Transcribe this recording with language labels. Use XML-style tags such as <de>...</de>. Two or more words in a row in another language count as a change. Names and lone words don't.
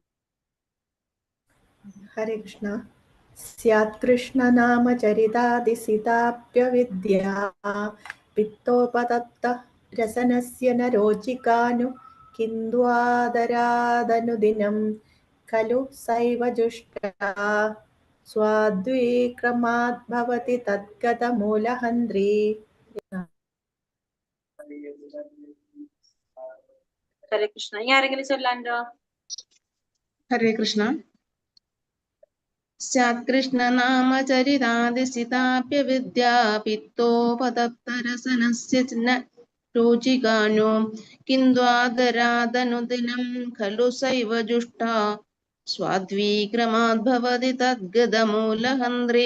<sa>ഹരേ കൃഷ്ണ. സ്യാത് കൃഷ്ണ നാമ ചരിതാതിസിതാപ്യവിദ്യ പിത്തോപതപ്ത രസനസ്യ നരോചികാനു കിന്ദ്വാദരാദനുദിനം खलु सैव जुष्टा स्वाद्विक्रमात् भवति तद्गतमूलहन्त्री ഹരേ കൃഷ്ണ.</sa> <ml>ഇനി ആരെങ്കിലും ചൊല്ലാണ്ടോ?</ml> <sa>ഹരേ കൃഷ്ണ. സ്യാത്കൃഷ്ണനാമചരിതാദിസിതാപ്യവിദ്യാ പിത്തോപതപ്തരസനസ്യ ന രോചികാനോ കിന്ദ്വാദരാദനുദിനം ഖലു സൈവ ജുഷ്ടാ സ്വാദ്വീക്രമാദ്ഭവതി തദ്ഗതമൂലഹന്ത്രേ.</sa>